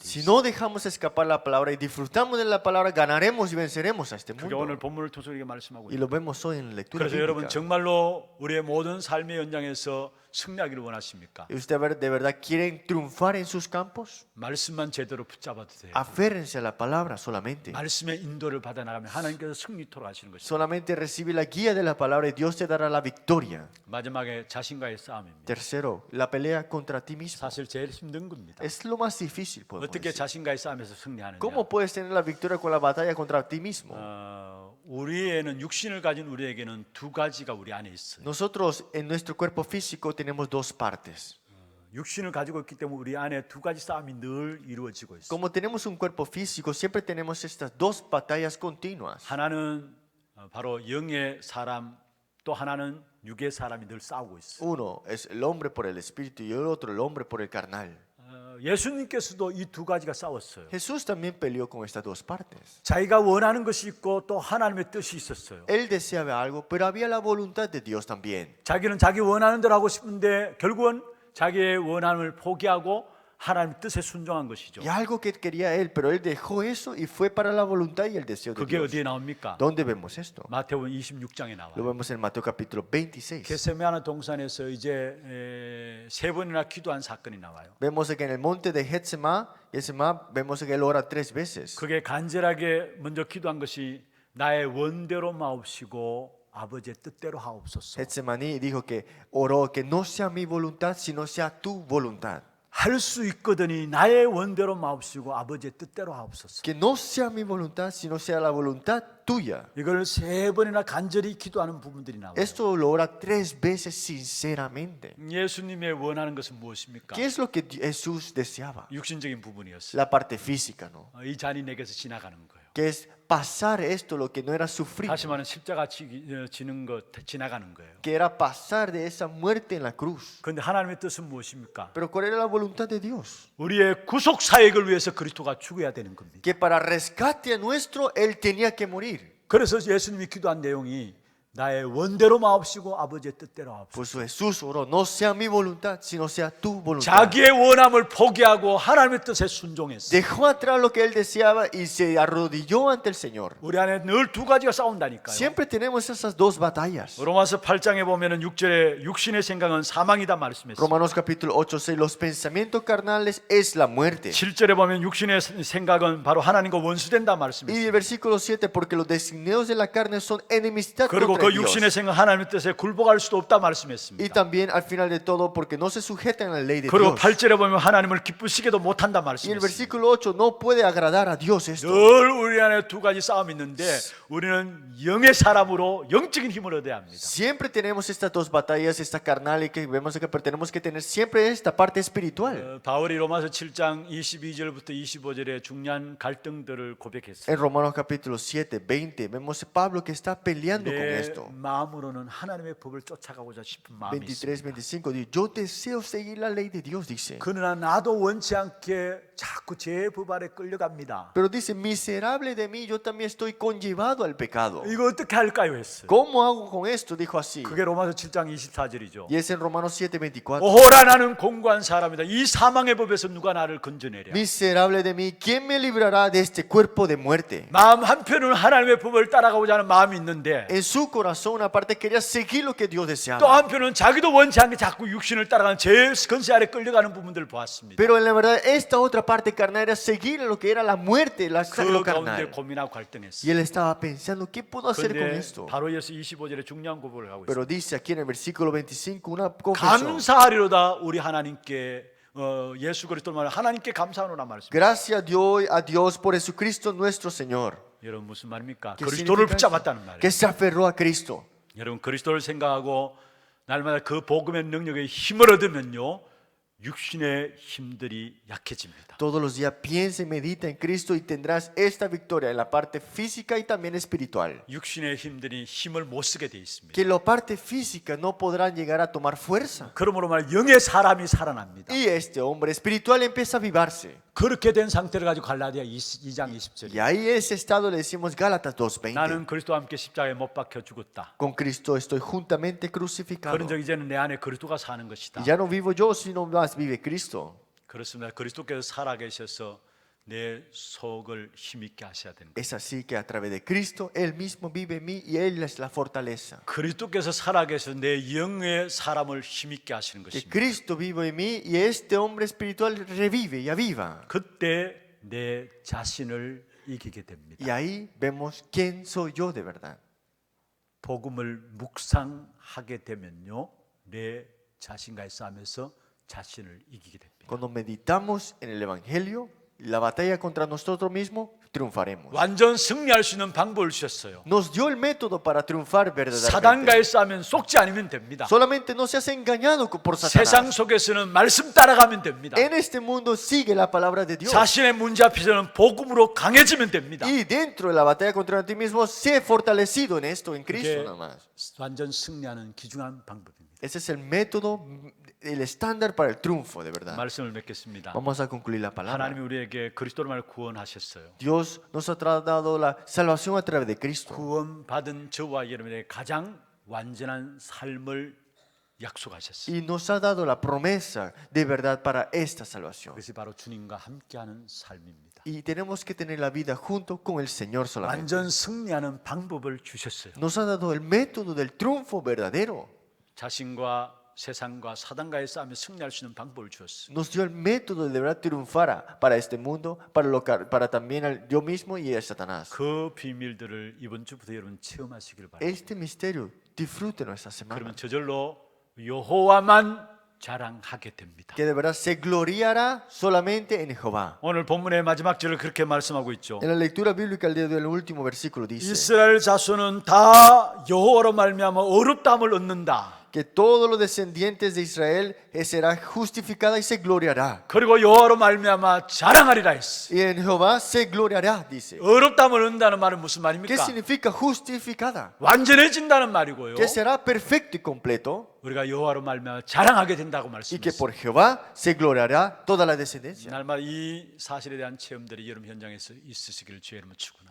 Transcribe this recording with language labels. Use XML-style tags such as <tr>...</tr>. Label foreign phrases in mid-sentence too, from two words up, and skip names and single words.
<es>Si</es> <ko>있어요.</ko> <es>no dejamos escapar la palabra y disfrutamos de la palabra, ganaremos y venceremos a este</es> <ko>그게</ko> <es>mundo.</es> <ko>오늘 본문을 통해서 우리가 말씀하고</ko> <es>Y</es> <ko>있어요.</ko> <es>lo vemos hoy en la lectura</es> <ko>그래서 여러분</ko> <es>bíblica.</es> <ko>정말로 우리의 모든 삶의 현장에서 승리하기를 원하십니까?</ko> <es>¿Y usted de verdad quieren triunfar en sus campos?</es> <ko>말씀만 제대로 붙잡아도 돼요.</ko> <es>Aférrense a la palabra solamente.</es> <ko>말씀의 인도를 받아 나가면 하나님께서 승리토록 하시는 것입니다.</ko> <es>Solamente recibe la guía de la palabra y Dios te dará la victoria.</es> <ko>마지막에 자신과의 싸움입니다.</ko> <es>Tercero, la pelea contra ti mismo.</es> <ko>사실 제일 힘든 겁니다.</ko> <es>Es lo más difícil, podemos</es> <ko>어떻게</ko> <es>decir.</es> <ko>자신과의 싸움에서 승리하느냐?</ko> <es>¿Cómo puedes tener la victoria con la batalla contra ti mismo?</es> <ko>우리에는 육신을 가진 우리에게는 두 가지가 우리 안에 있어요.</ko> <es>Nosotros en nuestro cuerpo físico tenemos dos partes.</es> <ko>육신을 가지고 있기 때문에 우리 안에 두 가지 싸움이 늘 이루어지고 있어요.</ko> <es>Como tenemos un cuerpo físico, siempre tenemos estas dos batallas continuas.</es> <ko>하나는 바로 영의 사람, 또 하나는 육의 사람이 늘 싸우고 있어요.</ko> <es>Uno es el hombre por el espíritu y el otro el hombre por el carnal.</es> <ko>예수님께서도 이 두 가지가 싸웠어요.</ko> <es>Jesús también peleó con estas dos partes.</es> <ko>자기가 원하는 것이 있고 또 하나님의 뜻이 있었어요.</ko> <es>Él deseaba algo, pero había la voluntad de Dios también.</es> <ko>자기는 자기 원하는 대로 하고 싶은데 결국은 자기의 원함을 포기하고 하나님 뜻에 순종한 것이죠.</ko> <es>Y algo que quería él, pero él dejó eso y fue para la voluntad y el deseo de</es> <ko>그게</ko> <es>Dios.</es> <ko>어디에 나옵니까?</ko> <es>¿Dónde vemos esto?</es> <ko>마태복음 26장에</ko> <es>Lo</es> <ko>나와요.</ko> <es>vemos en Mateo capítulo 26.</es> <ko>겟세마네 동산에서 이제 세 번이나 기도한 사건이 나와요.</ko> <es>Vemos que en el monte de Getsema, vemos que él ora 3 veces.</es> <ko>그게 간절하게 먼저 기도한 것이 나의 원대로 마옵시고 아버지의 뜻대로 하옵소서.</ko> <es>Getsemaní dijo que oró que no sea mi voluntad, sino sea tu voluntad.</es> <ko>할 수 있거든이 나의 원대로 마옵시고 아버지의 뜻대로 하옵소서.</ko> <es>Que no sea mi voluntad, sino sea la voluntad tuya.</es> <ko>이걸 세 번이나 간절히 기도하는 부분들이 나와요.</ko> <es>Esto lo ora 3 veces sinceramente.</es> <ko>예수님의 원하는 것은 무엇입니까?</ko> <es>¿Qué es lo que Jesús deseaba?</es> <ko>육신적인 부분이었어요.</ko> <es>La parte física, ¿no?</es> <ko>이 잔이 내게서 지나가는 거예요.</ko> <es>Que es pasar esto, lo que no era sufrir,</es> <ko>다시 말하면 십자가 지는 것 지나가는 거예요.</ko> <es>que era pasar de esa muerte en la cruz.</es> <ko>그런데 하나님의 뜻은 무엇입니까?</ko> <es>Pero ¿cuál era la voluntad de Dios?</es> <ko>우리의 구속 사역을 위해서 그리스도가 죽어야 되는 겁니다.</ko> <es>Que para rescate a nuestro, Él tenía que morir.</es> <ko>그래서 예수님이 기도한 내용이 나의 원대로 마옵시고 아버지의 뜻대로 하옵소서.</ko> <es>Por eso Jesús oró, no sea mi voluntad, sino sea tu voluntad.</es> <ko>자기의 원함을 포기하고 하나님의 뜻에 순종했어요.</ko> <es>Dejó atrás lo que él deseaba y se arrodilló ante el Señor.</es> <ko>우리 안에 늘 두 가지가 싸운다니까요.</ko> <es>Siempre tenemos esas dos batallas.</es> <ko>로마서 8장에 보면은 6절에 육신의 생각은 사망이다 말씀했어요.</ko> <es>Romanos capítulo 8:6, los pensamientos carnales es la muerte.</es> <ko>7절에 보면 육신의 생각은 바로 하나님과 원수된다</ko> <es>Y el</es> <ko>말씀했어요.</ko> <es>versículo 7, porque los designios de la carne son enemistad</es> <ko>그리고</ko> <es>contra</es> <ko>그 육신의</ko> <es>Dios.</es> <ko>생각 하나님의 뜻에 굴복할 수도 없다</ko> <es>Y</es> <ko>말씀했습니다.</ko> <es>también al final de todo, porque no se sujetan a la ley de</es> <ko>그리고</ko> <es>Dios.</es> <ko>8절에 보면 하나님을 기쁘시게도 못한다</ko> <es>Y el</es> <ko>말씀했습니다.</ko> <es>versículo 8, no puede agradar a Dios esto.</es> <ko>늘 우리 안에 두 가지 싸움이 있는데 우리는 영의 사람으로 영적인 힘을 얻어야 합니다.</ko> <es>Siempre tenemos estas dos batallas, esta carnal y que vemos que tenemos que tener siempre esta parte espiritual.</es> <ko>바울이 로마서 7장 22절부터 25절에 중요한 갈등들을 고백했어요.</ko> <es>En Romanos capítulo 7, 20, vemos a Pablo que está peleando con</es> <ko>내</ko> <es>esto.</es> <ko>마음으로는 하나님의 법을 쫓아가고자 싶은 마음이 있습니다.</ko> <es>23, 25, dice, yo deseo seguir la ley de Dios, dice.</es> <ko>그러나 나도 원치 않게 자꾸 제 법 아래 끌려갑니다.</ko> <es>Pero dice, miserable de mí, yo también estoy conllevado al pecado.</es> <ko>이거 어떻게 할까요 했어요.</ko> <es>¿Cómo hago con esto? Dijo así.</es> <ko>그게 로마서 7장 24절이죠.</ko> <es>Y es en Romanos 7, 24.</es> <ko>오호라 나는 공고한 사람이다. 이 사망의 법에서 누가 나를 건져내랴.</ko> <es>Miserable de mí, ¿quién me librará de este cuerpo de muerte?</es> <ko>마음 한편은 하나님의 법을 따라가고자 하는 마음이 있는데</ko> <es>En su corazón una parte quería seguir lo que Dios</es> <ko>또</ko> <es>deseaba.</es> <ko>한편은 자기도 원치 않게 자꾸 육신을 따라가는 제 건세 아래 끌려가는 부분들을 보았습니다.</ko> <es>Pero en la verdad esta otra parte carnal era seguir lo que era la muerte, lo</es> <ko>그 가운데</ko> <es>carnal.</es> <ko>고민하고</ko> <es>Y</es> <ko>갈등했어요.</ko> <es>él estaba pensando, ¿qué puedo hacer con</es> <ko>그런데</ko> <es>esto?</es> <ko>바로 이어서 25절에 중요한 고백을 하고 있습니다.</ko> <es>Pero dice aquí en el versículo 25 una confesión.</es> <ko>감사하리로다 우리 하나님께 예수 그리스도 말 하나님께 감사하노라 말씀.</ko> <es>Gracias doy a Dios por Jesucristo nuestro Señor.</es> <ko>여러분 무슨 말입니까?</ko> <es>¿Qué</es> <ko>그리스도를</ko> <es>significa eso?</es> <ko>붙잡았다는 말이에요.</ko> <es>Que se aferró a Cristo.</es> <ko>여러분 그리스도를 생각하고 날마다 그 복음의 능력에 힘을 얻으면요 육신의 힘들이 약해집니다.</ko> <es>Todos los días piensa y medita en Cristo y tendrás esta victoria en la parte física y también espiritual.</es> <ko>육신의 힘들이 힘을 못 쓰게 돼 있습니다.</ko> <es>Que la parte física no podrán llegar a tomar fuerza.</es> <ko>그러므로 말 영의 사람이 살아납니다.</ko> <es>Y este hombre espiritual empieza a avivarse.</es> <ko>그렇게 된 상태를 가지고 갈라디아 2장 20절에</ko> <es>Y ahí ese estado le decimos Gálatas 2:20.</es> <ko>나는 그리스도와 함께 십자가에 못 박혀 죽었다.</ko> <es>Con Cristo estoy juntamente crucificado.</es> <ko>그런 적 이제는 내 안에 그리스도가 사는 것이다.</ko> <es>Y ya no vivo yo, sino más vive Cristo.</es> <ko>그렇습니다. 그리스도께서 살아계셔서 내 속을 힘있게 하셔야 되는 거예요.</ko> <es>Es así que a través de Cristo, Él mismo vive en mí y Él es la fortaleza.</es> <ko>그리스도께서 살아계셔 내 영의 사람을 힘있게 하시는</ko> <es>Que</es> <ko>것입니다.</ko> <es>Cristo vive en mí y este hombre espiritual revive y aviva.</es> <ko>그때 내 자신을 이기게 됩니다.</ko> <es>Y ahí vemos quién soy yo de verdad.</es> <ko>복음을 묵상하게 되면요, 내 자신과의 싸움에서 자신을 이기게 됩니다.</ko> <es>Cuando meditamos en el Evangelio, la batalla contra nosotros mismos, triunfaremos.</es> <ko>완전 승리할 수 있는 방법을 주셨어요.</ko> <es>Nos dio el método para triunfar verdaderamente.</es> <ko>사단과의 싸움엔 속지 않으면 됩니다.</ko> <es>Solamente no seas engañado por</es> <ko>세상</ko> <es>Satanás.</es> <ko>속에서는 말씀 따라가면 됩니다.</ko> <es>En este mundo sigue la palabra de Dios.</es> <ko>자신의 문제 앞에서는 복음으로 강해지면 됩니다.</ko> <es>Y dentro de la batalla contra ti mismo, sé fortalecido en esto, en Cristo</es> <ko>그게</ko> <es>nada más.</es> <ko>완전 승리하는 귀중한 방법입니다.</ko> <es>Ese es el método, el estándar para el triunfo, de verdad.</es> <ko>말씀을 맺겠습니다.</ko> <es>Vamos a concluir la palabra.</es> <ko>하나님이 우리에게 그리스도로 말 구원하셨어요.</ko> <es>Dios nos ha dado la salvación a través de Cristo.</es> <ko>구원받은 저와 여러분의 가장 완전한 삶을 약속하셨어요.</ko> <es>Y nos ha dado la promesa de verdad para esta salvación.</es> <ko>그것이 바로 주님과 함께하는 삶입니다.</ko> <es>Y tenemos que tener la vida junto con el Señor solamente.</es> <ko>완전 승리하는 방법을 주셨어요.</ko> <es>Nos ha dado el método del triunfo verdadero.</es> <ko>자신과 세상과 사단과의 싸움에 승리할 수 있는 방법을 주었어요.</ko> <es>Nos dio el método de verdad triunfar para este mundo, para también al yo mismo y a Satanás.</es> <ko>그 비밀들을 이번 주부터 여러분 체험하시길 바랍니다.</ko> <es>Este misterio, disfrútenlo esta semana.</es> <ko>그러면 저절로 여호와만 자랑하게 됩니다.</ko> <es>Que de verdad se gloriará solamente en Jehová.</es> <ko>오늘 본문의 마지막 절을 그렇게 말씀하고 있죠.</ko> <es>En la lectura bíblica del último versículo dice</es> <ko>이스라엘 자손은 다 여호와로 말미암아 어렵다함을 얻는다.</ko> <es>que todos los descendientes de Israel será justificada y se gloriará.</es> <ko>그리고 여호와로 말미암아 자랑하리라 했어.</ko> <es>Y en Jehová se gloriará, dice.</es> <ko>어렵다함을 얻는다는 말은 무슨</ko> <es>¿Qué</es> <ko>말입니까?</ko> <es>significa justificada?</es> <ko>완전해진다는 말이고요.</ko> <es>Que será perfecto y completo</es> <ko>우리가 여호와로 말미암아 자랑하게 된다고</ko> <es>y que</es> <ko>말씀했어요.</ko> <es>por Jehová se gloriará toda la descendencia.</es> <ko>날마다 이 사실에 대한 체험들이 여러분 현장에서 있으시기를 주의 이름으로 축원합니다.</ko>